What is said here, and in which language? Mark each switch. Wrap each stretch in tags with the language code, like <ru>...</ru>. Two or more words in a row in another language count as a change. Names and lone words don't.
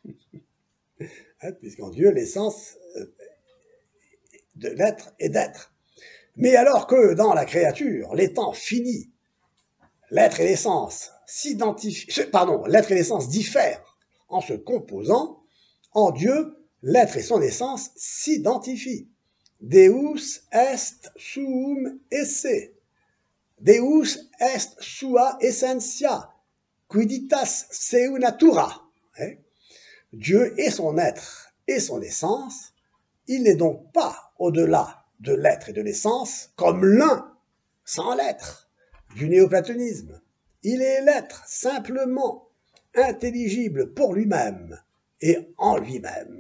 <fr>Puisqu'en Dieu, l'essence de l'être est d'être. Mais alors que dans la créature, l'étant fini, l'être et l'essence l'être et l'essence diffèrent en se composant, en Dieu, l'être et son essence s'identifient.</fr> <la>Deus est suum esse. Deus est sua essentia. Quiditas seu natura.</la> <fr>Dieu est son être et son essence. Il n'est donc pas au-delà de l'être et de l'essence comme l'un sans l'être du néoplatonisme. Il est l'être simplement intelligible pour lui-même et en lui-même.</fr>